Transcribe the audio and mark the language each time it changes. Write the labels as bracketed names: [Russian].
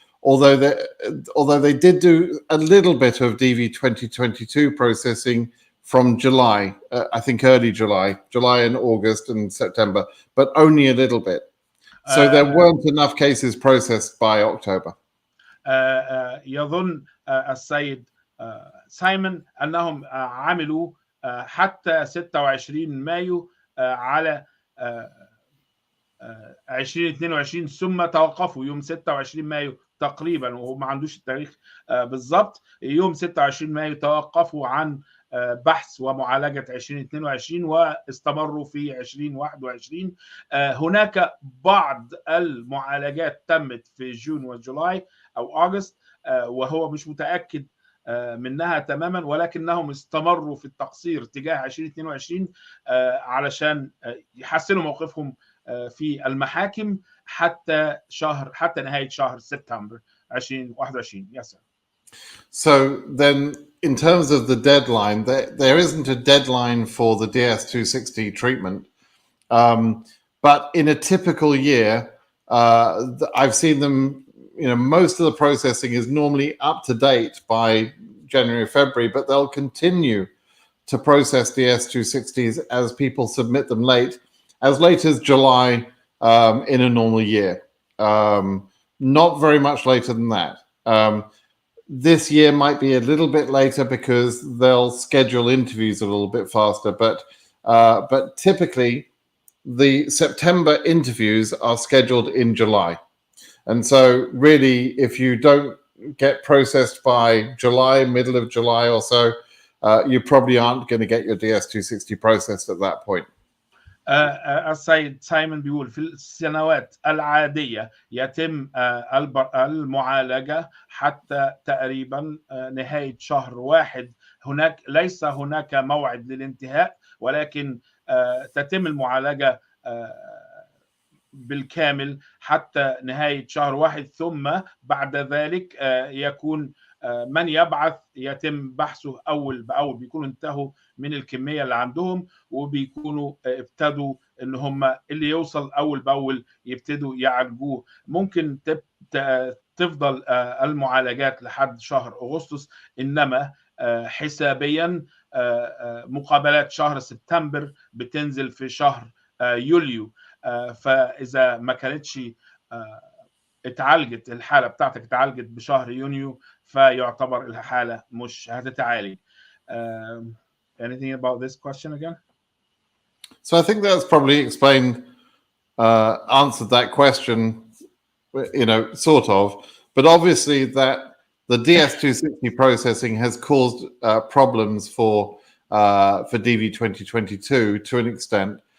[English] Although they did do a little bit of DV 2022 processing from July, I think early July and August and September, but only a little bit. So there weren't enough cases processed by October. [Arabic] يظن السيد سايمون أنهم عملوا حتى 26 مايو على 2022 ثم توقفوا يوم 26 مايو تقريبا وهو ما عندوش التاريخ بالضبط يوم 26 مايو توقفوا عن بحث ومعالجة 2022 واستمروا في 2021. هناك بعض المعالجات تمت في جون وجولاي أو أغسطس وهو مش متأكد منها تماما ولكنهم استمروا في التقصير تجاه 2022 علشان يحسنوا موقفهم في المحاكم حتى نهاية شهر سبتمبر 2021. [English] Yes, sir. So then in terms of the deadline, there isn't a deadline for the DS260 treatment. But in a typical year, I've seen them, most of the processing is normally up to date by January, February, but they'll continue to process DS260s as people submit them late as July in a normal year. Not very much later than that. This year might be a little bit later because they'll schedule interviews a little bit faster, but typically the September interviews are scheduled in July. And so really, if you don't get processed by July, middle of July or so, you probably aren't going to get your DS260 processed at that point. [Arabic] السيد سايمون بيقول في السنوات العادية يتم المعالجة حتى تقريبا نهاية شهر واحد. ليس هناك موعد للانتهاء، ولكن تتم المعالجة بالكامل حتى نهاية شهر واحد، ثم بعد ذلك يكون من يبعث يتم بحثه أول بأول. بيكونوا انتهوا من الكمية اللي عندهم، وبيكونوا ابتدوا إن هم اللي يوصل أول بأول يبتدوا يعالجوه. ممكن تفضل المعالجات لحد شهر أغسطس، إنما حسابيا مقابلات شهر سبتمبر بتنزل في شهر يوليو. فإذا ما كانتش اتعالجت الحالة بتاعتك اتعالجت بشهر يونيو، فيعتبر الحالة مش هتتعالج. [English] Anything about this question again? So I think that's probably explained, answered that question, sort of. But obviously that the DS260 processing has caused problems for DV 2022 to an extent.